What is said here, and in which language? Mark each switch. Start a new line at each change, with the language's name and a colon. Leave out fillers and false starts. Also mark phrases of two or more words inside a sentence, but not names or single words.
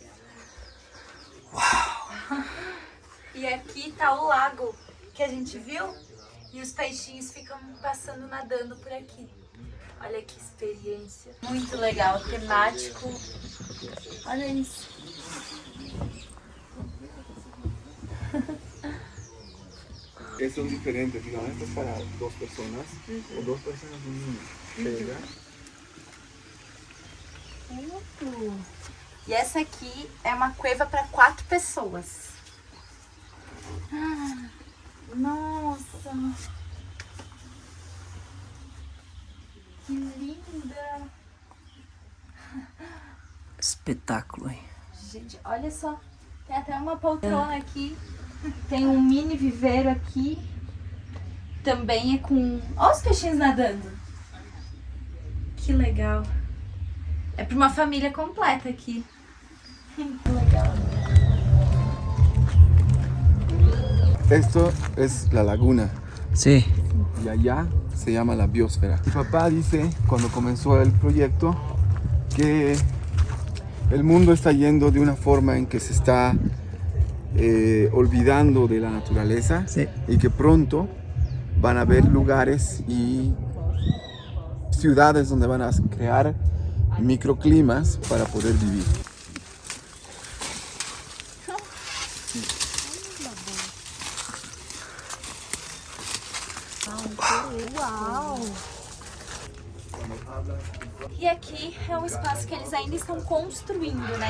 Portuguese: Uau! E aqui tá o lago que a gente viu e os peixinhos ficam passando, nadando por aqui. Olha que experiência. Muito legal, temático. Olha isso.
Spanish: Son diferentes, digamos, esto es para 2 personas o 2 personas y un niño.
Portuguese: E essa aqui é uma cueva para 4 pessoas. Nossa! Que linda! Espetáculo, hein? Gente, olha só. Tem até uma poltrona aqui. Tem um mini viveiro aqui. Também é com... Olha os peixinhos nadando. Que legal. É para uma família completa aqui. Que legal.
Spanish: Esto es la laguna Sí. y allá se llama la biosfera. Mi papá dice, cuando comenzó el proyecto, que el mundo está yendo de una forma en que se está olvidando de la naturaleza, Sí. y que pronto van a haber lugares y ciudades donde van a crear microclimas para poder vivir.
Portuguese: E aqui é um espaço que eles ainda estão construindo, né?